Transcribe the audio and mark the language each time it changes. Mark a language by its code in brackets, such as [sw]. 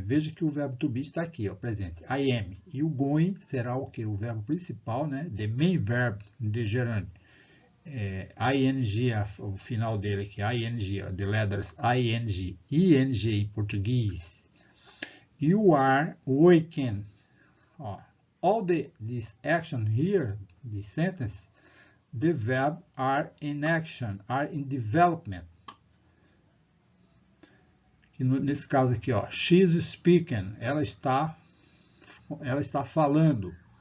[pt] Veja que o verbo to be está aqui, ó, presente. [en] I am. [pt] E o going será o que? O verbo principal, né? [en] The main verb [pt] de gerúndio. [en] ING, o final dele aqui, ING, the letters ING, ING [pt] em português. [en] You are working. All this action here, this sentence, the verb are in action, are in development. [pt] E nesse caso aqui, ó, [en] she's speaking, [pt] ela está falando.